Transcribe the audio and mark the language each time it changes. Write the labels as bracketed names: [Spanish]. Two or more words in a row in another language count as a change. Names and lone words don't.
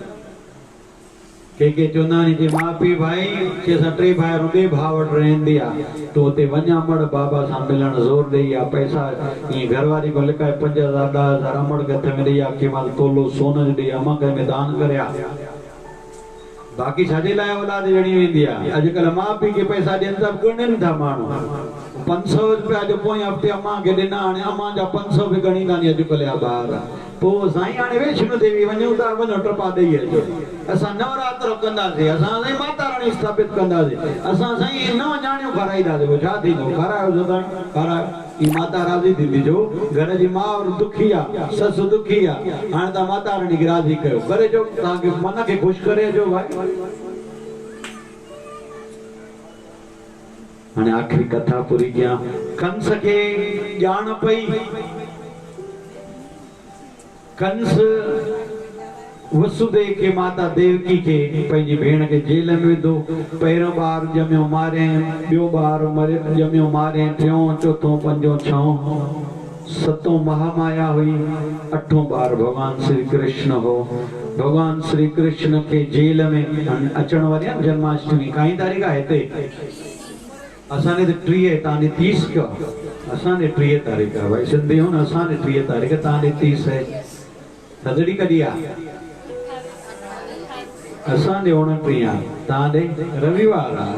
[Sindhi] के चवंदा आहिनि जे माउ पीउ भाई के असां 3 भाई ॿिए भाउ वटि रहंदी आहे तो हुते वञा अमड़ बाबा सां मिलण ज़ोर ॾेई आहे पैसा ईअं घरवारी को लिकाए 5000 10,000 अमड़ खे हथ में ॾेई आहे कंहिं महिल तोलो सोन जो ॾेई अमा कंहिं में दान करे बाक़ी छाजे लाइ औलाद ॾियणी वेंदी आहे। अॼुकल्ह माउ पीउ खे पैसा ॾियनि था, ॻणनि था माण्हू। 500 रुपया जो पोइ हफ़्ते अम्मा खे ॾिना, हाणे अम्मा जा 500 बि ॻणींदा नी अॼुकल्ह जा ॿार। पोइ साईं हाणे वैष्णो देवी वञूं था, वञो टपा ॾेई अचो। असां नवरात्रो कंदासीं, असां साईं माता रानी स्थापित कंदासीं, असां साईं 9 ॼाणियूं खाराईंदासीं। पोइ छा थींदो? खारायो साईं, खारायो। ई माता राज़ी थींदी जो घर जी माउ दुखी आहे, ससु दुखी आहे, हाणे तव्हां माता रानी खे राज़ी कयो, करे जो तव्हांखे मन खे ख़ुशि करे अचो भाई। हाणे आख़िरी कथा पूरी कयां। कंस खे ॼाण पई, कंस वसुदेव के माता देवकी के पंहिंजी भेण के जेल में विधो। पहिरियों ॿार ॼमियो मारे, ॿियो ॿार ॼमियो मारे, टियों चौथों पंजों छहों सतों महामाया हुई, 8हों ॿार भगवान श्री कृष्ण हो। भगवान श्री कृष्ण के जेल में अचण वारी जन्माष्टमी काई तारीख़ आहे हिते? असाने तो 30, तव्हां 30 कयो। असाने 30 तारीख़ आहे भाई, सिंधी हो न। असाने 30 तारीख़, तव्हां 30 है। थदड़ी कॾहिं आहे? असांजे 29 आहे, तव्हांजे रविवार आहे।